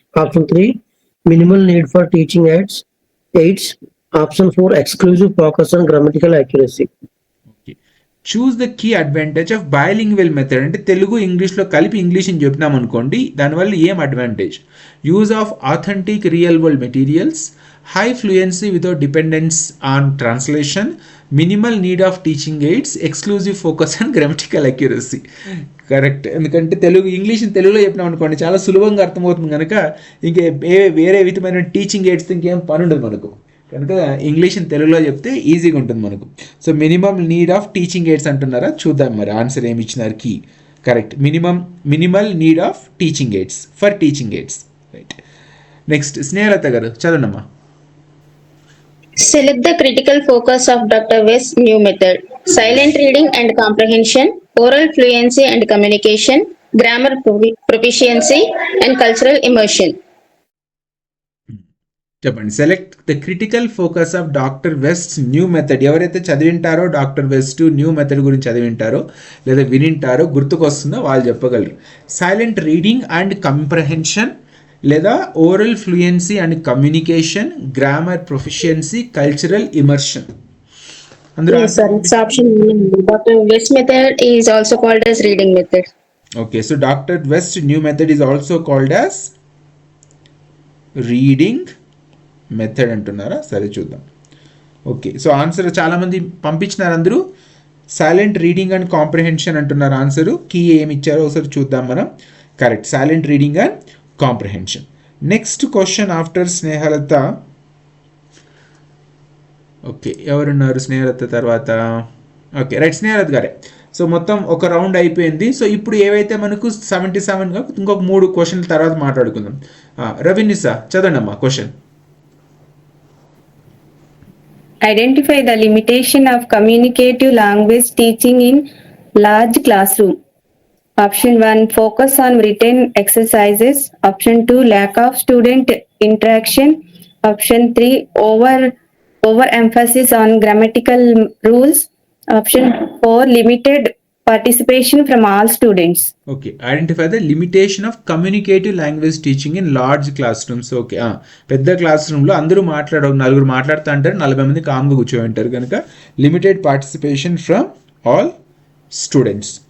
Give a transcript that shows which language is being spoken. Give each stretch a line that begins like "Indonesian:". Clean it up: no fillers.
English: Option 3, minimal need for teaching aids. Option 4, exclusive focus on grammatical accuracy. Choose the key advantage of bilingual method.
Telugu: అంటే తెలుగు ఇంగ్లీష్లో కలిపి English అని చెప్పినాం అనుకోండి, దానివల్ల ఏం advantage?
English: Use of authentic real world materials, high fluency without dependence on translation, minimal need of teaching aids, exclusive focus on grammatical accuracy. Correct.
Telugu: ఎందుకంటే ఇంగ్లీష్ని తెలుగులో చెప్పినాం అనుకోండి చాలా సులభంగా అర్థమవుతుంది కనుక ఇంకే వేరే విధమైన టీచింగ్ ఎయిడ్స్ ఇంకేం పని ఉండదు మనకు. కనుక ఇంగ్లీష్ని తెలుగులో చెప్తే ఈజీగా ఉంటుంది మనకు.
English: so minimum need of teaching aids
Telugu: అంటున్నారా? చూద్దాం మరి ఆన్సర్ ఏమి ఇచ్చినారు.
English: Key correct. Minimal need of teaching aids for teaching aids.
Telugu: Right. Next Snehalatha గారు చదవనమ్మా.
English: Select the critical focus of Dr. West's new method. Silent reading and comprehension, oral fluency and communication, grammar proficiency, and cultural immersion.
Telugu: చెప్పండి.
English: Select the critical focus of doctor West new method.
Telugu: ఎవరైతే చదివింటారో doctor west new method గురించి చదివింటారో లేదా వినింటారో గుర్తుకొస్తుందో వాళ్ళు చెప్పగలరు.
English: silent reading and comprehension
Telugu: లేదా
English: Oral fluency and communication, grammar proficiency, cultural immersion. Yes, sir. It's option 1. Dr. West's method is also called as reading method. Okay, so Dr. West new method is also called as reading method అంటున్నారా?
Telugu: సరే చూద్దాం. Okay, so answer చాలా మంది పంపించినారు. అందరూ
English: silent reading and comprehension
Telugu: అంటున్నారు answer. Key ఏమి ఇచ్చారో ఒకసారి చూద్దాం మనం. Correct,
English: Silent reading and comprehension. Next question after Snehalatha.
Telugu: Okay, ఎవరున్నారు స్నేహలత తర్వాత? ఓకే, రైట్, స్నేహలత గారే. సో మొత్తం ఒక రౌండ్ అయిపోయింది. సో ఇప్పుడు ఏవైతే మనకు 77గా ఇంకొక 3 క్వశ్చన్ల తర్వాత మాట్లాడుకుందాం. రవినిసా చదవండి అమ్మా question.
English: Identify the limitation of communicative language teaching in large classroom. Option 1, focus on written exercises. Option 2, lack of student interaction. Option 3, overemphasis on grammatical rules. Option 4, limited participation from all students. Okay, identify the limitation of communicative language teaching in large classrooms.
Telugu: Okay, పెద్ద class రూమ్లో అందరూ నలుగురు మాట్లాడుతూ అంటారు, 40 మంది కామ్గా కూర్చోంటారు కనుక
English: Limited participation from all students.